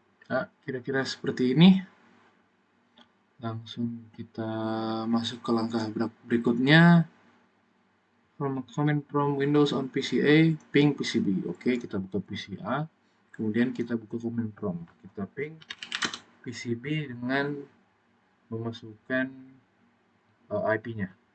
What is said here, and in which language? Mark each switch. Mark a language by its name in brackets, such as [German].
[Indonesian] Nah, kira-kira seperti ini. Langsung kita masuk ke langkah berikutnya. [English] From command from Windows on PCA, ping PCB. [Indonesian] Oke, kita buka PCA. Kemudian kita buka command prompt. Kita ping PCB dengan memasukkan IP-nya.